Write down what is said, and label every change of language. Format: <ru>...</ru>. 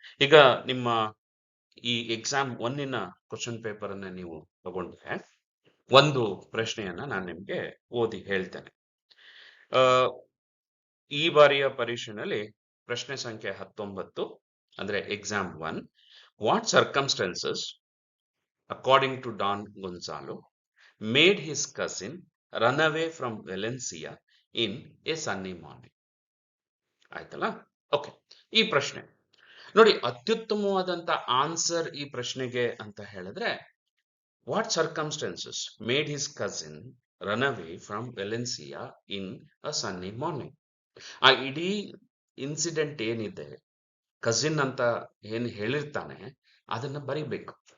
<kn>ಈಗ ನಿಮ್ಮ ಈ ಎಕ್ಸಾಮ್ 1ನ ಕ್ವಶನ್ ಪೇಪರ್ ಅನ್ನ ನೀವು ತಗೊಂಡ್ರೆ, ಒಂದು ಪ್ರಶ್ನೆಯನ್ನ ನಾನು ನಿಮ್ಗೆ ಓದಿ ಹೇಳ್ತೇನೆ. ಈ ಬಾರಿಯ ಪರೀಕ್ಷೆನಲ್ಲಿ ಪ್ರಶ್ನೆ ಸಂಖ್ಯೆ 19, ಅಂದ್ರೆ exam 1.</kn> <en>What circumstances according to Don Gonzalo made his cousin run away from Valencia in a sunny morning?</en> <kn>ಆಯ್ತಲ್ಲ?</kn> <en>okay,</en> <kn>ಈ ಪ್ರಶ್ನೆ ನೋಡಿ, ಅತ್ಯುತ್ತಮವಾದಂತ ಆನ್ಸರ್ ಈ ಪ್ರಶ್ನೆಗೆ ಅಂತ ಹೇಳಿದ್ರೆ,</kn> <en>What circumstances made his cousin run away from Valencia in a sunny morning.</en> <kn>ಆ ಇಡೀ ಇನ್ಸಿಡೆಂಟ್ ಏನಿದೆ, ಕಸಿನ್ ಅಂತ ಏನ್ ಹೇಳಿರ್ತಾನೆ, ಅದನ್ನ ಬರಿಬೇಕು.</kn>